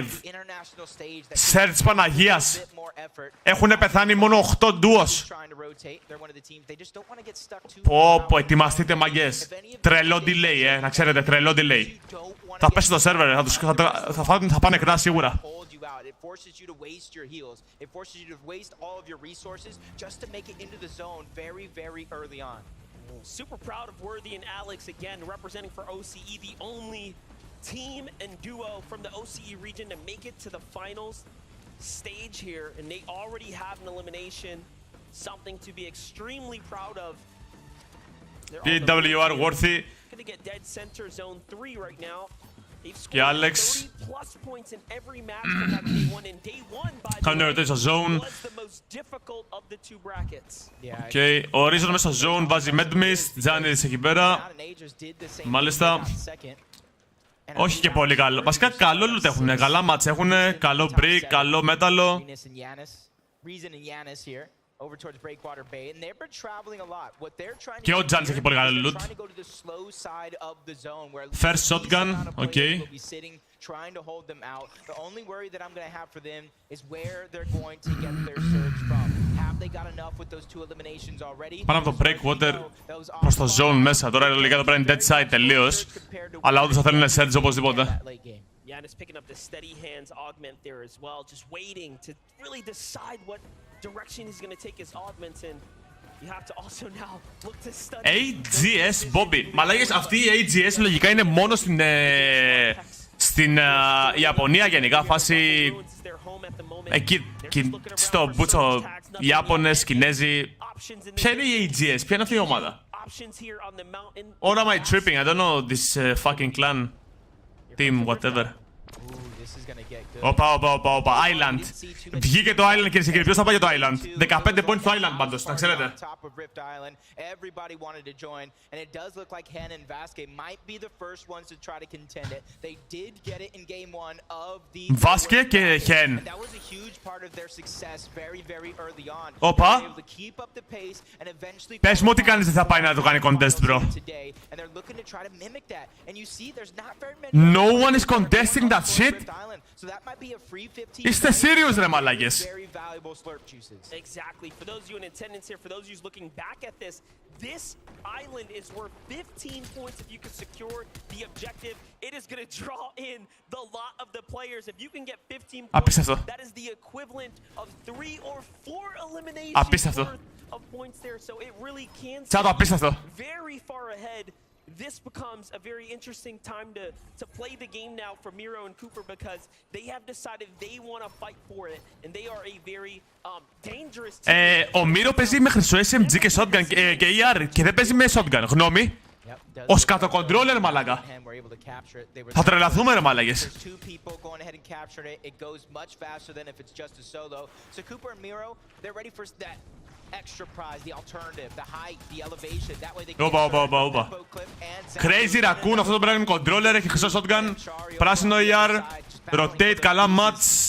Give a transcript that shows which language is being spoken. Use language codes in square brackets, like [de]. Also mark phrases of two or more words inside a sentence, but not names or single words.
[el] Search Παναγίας. Έχουν πεθάνει μόνο 8 duos. Πω, ετοιμαστείτε, μαγκές. Τρελό delay, να ξέρετε, τρελό delay. Θα πέσει το server, θα πάνε κρά σίγουρα. [en] It forces you to waste your heals. It forces you to waste all of your resources just to make it into the zone very, very early on. Super proud of Worthy and Alex again, representing for OCE, the only team and duo from the OCE region to make it to the finals stage here, and they already have an elimination, something to be extremely proud of. PWR Worthy. Gonna get dead center zone 3 right now. [el] Και Alex. Κάνουν ερωτήσεις στο zone. Okay. Ο Horizon μέσα στο zone βάζει Medmist. Giannis εκεί πέρα. Μάλιστα. Όχι και πολύ καλό. Βασικά καλό loot έχουνε. Καλά match έχουνε. Καλό brick, καλό μέταλλο. [en] over towards Breakwater Bay, and they've been traveling a lot. What they're trying to [el] Και ο [en] do [el] Giants έχει πολύ καλό [en] is loot. trying to go to the slow side of the zone where First shotgun, okay. will be sitting, trying to hold them out. The only worry that I'm going to have for them is where they're going to get their surge from. Have they got enough with those 2 eliminations already? [el] Πάνω από το Breakwater προς το zone μέσα. Τώρα λίγα εδώ πέρα είναι [en] dead side [el] τελείως. Αλλά όντως θα θέλουν surge οπωσδήποτε. [en] Yeah, and it's picking up the steady hands augment there as well, just waiting to really decide what direction he's going to take his augments in. You have to also now look to study. AGS Bobby. [el] Μαλάκες, αυτή η AGS λογικά είναι μόνο στην Ιαπωνία γενικά, φάση εκεί στο Μπούτσο, Ιάπωνες, Κινέζοι. Ποια είναι η AGS, ποια είναι αυτή η ομάδα? [en] Or am I tripping? I don't know this fucking clan team, whatever. [el] Όπα, Island. Βγήκε το Island, κυρίες και κύριοι. Ποιος θα πάει για το Island? 15 points στο Island πάντως, να ξέρετε. Βάσκε και Hen. Όπα. Πες μου ό,τι κάνεις δεν θα πάει να το κάνει [en] contest, bro. No one is contesting that shit. [el] Είστε serious ρε μαλάκες. [en] Exactly. For those of you in attendance here, for those of you looking back at this, this island is worth 15 points if you can secure the objective. It is going to draw in the lot of the players. If you can get 15 points, that is the equivalent of 3 or 4 eliminations worth of points there. So it really can see very far ahead. This becomes a very interesting time to play the game now for Miro and Cooper because they have decided they want to fight for it and they are a very dangerous team. [el] Ο Miro παίζει με χρυσό SMG και shotgun και ER και δεν παίζει με shotgun. Γνώμη. Ο σκατοκοντρόλερ μαλάκα. Θα τρελαθούμε ρε μαλάκες. [en] Extra prize, the alternative, the height, the elevation. That way they [el] Όπα. Crazy Raccoon, αυτό το πράγμα είναι controller, έχει χρυσό shotgun, πράσινο ER, rotate, καλά match.